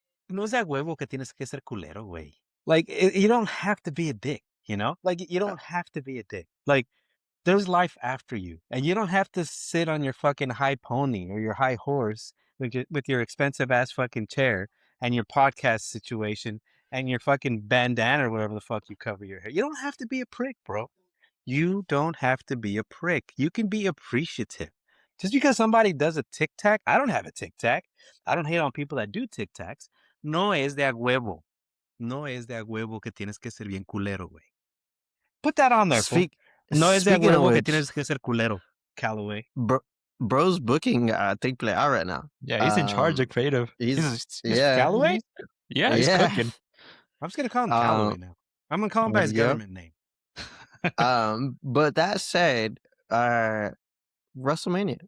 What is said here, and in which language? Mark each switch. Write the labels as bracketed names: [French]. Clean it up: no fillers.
[Spanish] No es a huevo que tienes que ser culero, güey. [English] Like, you don't have to be a dick, Like, you don't have to be a dick. Like, there's life after you. And you don't have to sit on your fucking high pony or your high horse with your expensive ass fucking chair and your podcast situation and your fucking bandana or whatever the fuck you cover your hair. You don't have to be a prick, bro. You don't have to be a prick. You can be appreciative. Just because somebody does a tic tac, I don't have a tic tac. I don't hate on people that do tic tacs. [Spanish] No es de a huevo. No es de a huevo que tienes que ser bien culero, güey. [English] Put that on there, fool. [Spanish] No es de a huevo que tienes que ser culero, Calloway. [English] Bro's booking take out right now. Yeah, he's in charge of creative. He's Calloway? He's cooking. I'm just going to call him Calloway now. I'm going to call him by his government name. But that said, WrestleMania.